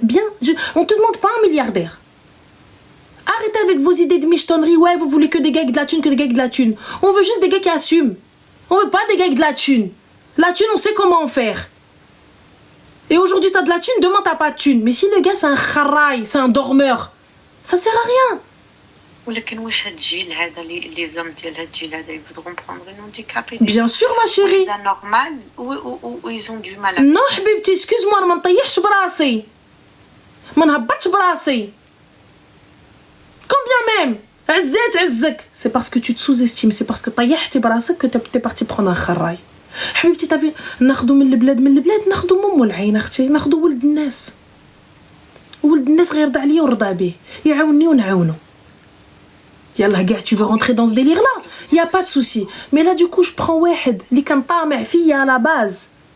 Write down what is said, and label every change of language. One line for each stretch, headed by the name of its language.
French: Bien, on te demande pas un milliardaire. Arrêtez avec vos idées de michetonnerie, ouais, vous voulez que des gars avec de la thune, que des gars avec de la thune. On veut juste des gars qui assument. On veut pas des gars avec de la thune. La thune, on sait comment en faire. Et aujourd'hui t'as de la thune, demain t'as pas de thune. Mais si le gars c'est un kharaï, c'est un dormeur, ça sert à rien.
Arabic: ولكن واش هاد الجيل هذا لي زوم ديال هاد الجيل هذا يقدروا
French: prendre un handicapé. Bien sûr ma chérie. C'est normal ou ils ont du mal à...
Arabic: Non حبيبتي,
French: excuse-moi,
Arabic: ما نطيحش براسي. ما نهبطش براسي.
French: Combien même
Arabic: عزات عزك.
French: C'est parce que tu te sous-estimes, c'est parce que
Arabic: طيحتي براسك
French: que t'es parti prendre un kharaï.
Arabic: حبيبتي تافي ناخذوا من البلاد ناخذوا مم العين اختي, ناخذوا ولد الناس. ولد الناس غير يرضى عليا ورضى به, يعاونني ونعاونو.
French: Yallah, gars, tu veux rentrer dans ce délire-là? Y a pas de souci. Mais là, du coup, je prends Wahed, li kan ta'ma' fille à la base.